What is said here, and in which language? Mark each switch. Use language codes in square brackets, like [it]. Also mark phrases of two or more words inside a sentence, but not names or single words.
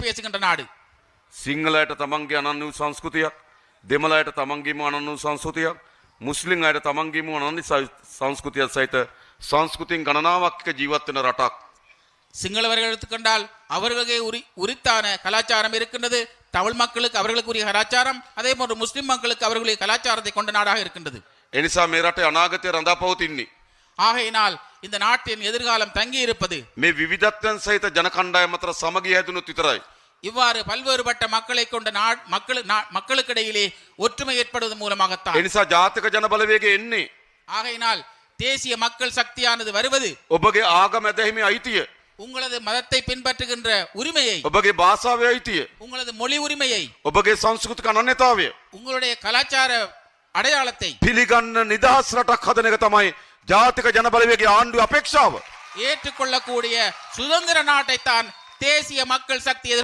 [ta] பேசுகின்ற நாடு. [si] සිංහලයට තමන්ගේ අනන්‍ය වූ සංස්කෘතියක්, දෙමළයට තමන්ගේම අනන්‍ය වූ සංස්කෘතියක්, මුස්ලිම් අයට තමන්ගේම අනන්‍ය සංස්කෘතියක් සහිත සංස්කෘතින් ගණනාවක් එක්ක ජීවත් වෙන රටක්. [ta] சிங்களவர்கள் எடுத்துக்கொண்டால் அவர்களுக்கே உரித்தான கலாச்சாரம் இருக்கின்றது. தமிழ் மக்களுக்கு அவர்களுக்குரிய கலாச்சாரம், அதே போன்று முஸ்லிம் மக்களுக்கு அவர்களுடைய கலாச்சாரத்தை கொண்ட நாடாக இருக்கின்றது. [si] ඒ නිසා මේ රටේ අනාගතය රඳා පවතින්නේ [ta] ஆகையினால் இந்த நாட்டின் எதிர்காலம் தங்கி இருப்பது [si] මේ විවිධත්වයන් සහිත ජන කණ්ඩායම අතර සමගිය හැදුනොත් විතරයි. [ta] இவ்வாறு பல்வேறுபட்ட மக்களை கொண்ட மக்களுக்கிடையிலே ஒற்றுமை ஏற்படுவதன் மூலமாகத்தான். [si] ඒ නිසා ජාතික ජන බලවේගය එන්නේ [ta] ஆகையினால் தேசிய மக்கள் சக்தியானது வருவது [si] ඔබගේ ආගම ඇදහිමේ අයිතිය, [ta] உங்களது மதத்தை பின்பற்றுகின்ற உரிமையை, [si] ඔබගේ භාෂාවේ අයිතිය, [ta] உங்களது மொழி உரிமையை, [si] ඔබගේ සංස්කෘතික අනන්‍යතාවය [ta] உங்களுடைய கலாச்சார அடையாளத்தை [si] පිළිගන්න නිදහස් රටක් හදන එක තමයි ජාතික ජන බලවේගයේ ආණ්ඩුවේ අපේක්ෂාව. [ta] ஏற்றுக்கொள்ளக்கூடிய சுதந்திர நாட்டைத்தான் தேசிய மக்கள் சக்தி